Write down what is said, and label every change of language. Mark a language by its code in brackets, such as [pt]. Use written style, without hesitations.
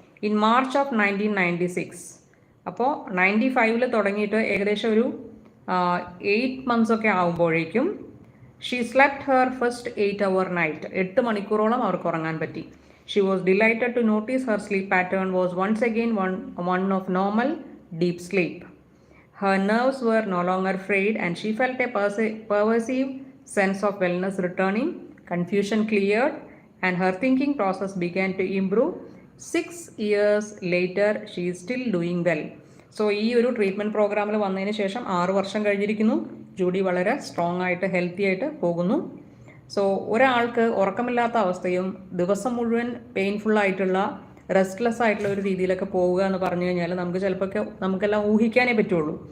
[en] in March of 1996, [ml] അപ്പോൾ 95-ൽ തുടങ്ങിയിട്ട് ഏകദേശം ഒരു 8 months ഒക്കെ ആകുമ്പോഴേക്കും [en] She slept her first 8-hour night. [ml] 8 മണിക്കൂറോളം അവർക്ക് ഉറങ്ങാൻ പറ്റി. [en] She was delighted to notice her sleep pattern was once again one of normal deep sleep. Her nerves were no longer frayed and she felt a pervasive sense of wellness returning. Confusion cleared and her thinking process began to improve. 6 years later, she is still doing well. [ml] So ഈ ഒരു treatment പ്രോഗ്രാമിൽ വന്നതിന് ശേഷം 6 വർഷം കഴിഞ്ഞിരിക്കുന്നു. Judy വളരെ strong ആയിട്ട് healthy ആയിട്ട് പോകുന്നു. സോ ഒരാൾക്ക് ഉറക്കമില്ലാത്ത അവസ്ഥയും ദിവസം മുഴുവൻ പെയിൻഫുള്ളായിട്ടുള്ള റെസ്റ്റ്ലെസ് ആയിട്ടുള്ള ഒരു രീതിയിലൊക്കെ പോവുക എന്ന് പറഞ്ഞു കഴിഞ്ഞാൽ നമുക്ക് ചിലപ്പോൾ നമുക്കെല്ലാം ഊഹിക്കാനേ പറ്റുള്ളൂ.